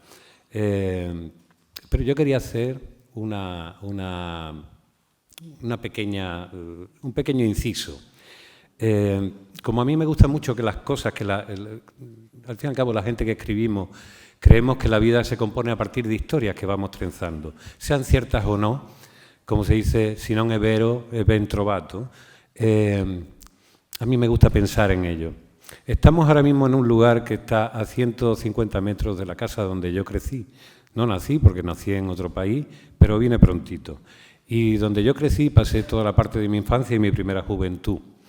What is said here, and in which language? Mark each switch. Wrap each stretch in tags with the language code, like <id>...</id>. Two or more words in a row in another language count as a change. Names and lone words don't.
<es>Pero yo quería hacer un pequeño inciso. Como a mí me gusta mucho que las cosas, al fin y al cabo la gente que escribimos, creemos que la vida se compone a partir de historias que vamos trenzando, sean ciertas o no, como se dice,</es> <it>si non è vero, è ben trovato.</it> <es>A mí me gusta pensar en ello. Estamos ahora mismo en un lugar que está a 150 metros de la casa donde yo crecí. No nací porque nací en otro país, pero vine prontito. Y donde yo crecí pasé toda la parte de mi infancia y mi primera juventud.</es>